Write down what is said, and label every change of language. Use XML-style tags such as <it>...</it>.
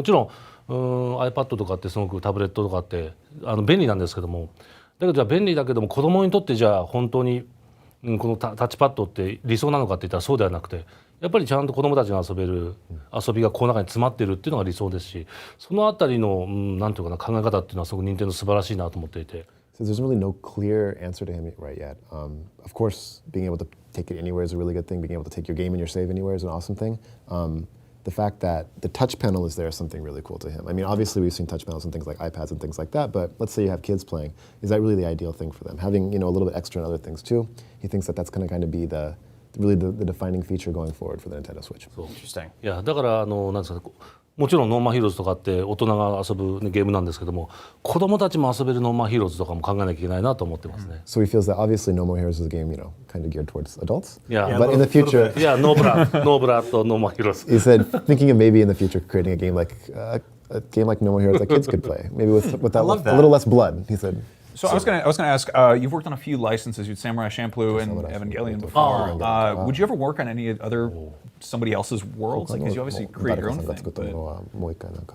<ja>もちろんiPad とかってすごくタブレットとかって便利なんですけども、だけどじゃあ便利だけども子供にとってじゃあ本当にこのタッチパッドって理想なのかって言ったらそうではなくて、やっぱりちゃんと子供たちが遊べる遊びがこの中に詰まっているっていうのが理想ですし、そのあたりのなんていうかな考え方っていうのはすごく任天堂素晴らしいなと思っていて。</ja> <en>So there's really no clear answer to him right yet. Of course, being able to take it anywhere is a really good thing. Being able to take your game and your save anywhere is an awesome thing. The fact that the touch panel is there is something really cool to him. I mean, obviously we've seen touch panels on things like iPads and things like that, but let's say you have kids playing. Is that really the ideal thing for them? Having, a little bit extra in other things too. He thinks that that's going to kind of be really the defining feature going forward for the Nintendo Switch. Interesting.</en> <ja>いやだからなんですか、もちろんノーマンヒーローズとかって大人が遊ぶ、ゲームなんですけども、子供たちも遊べるノーマンヒーローズとかも考えなきゃいけないなと思ってますね。</ja> <en>So he feels that obviously No More Heroes is a game, kind of geared towards adults. Yeah. But in the future, No blood</en> <ja>とノーマンヒーローズ。</ja> <en>he said thinking of maybe in the future creating a game like No More Heroes that kids could play, maybe with that, a little less blood. He said. So I was gonna ask. You've worked on a few licenses. You had Samurai Champloo and Evangelion before. Would you ever work on any other somebody else's worlds? Because you obviously create your own thing.</en>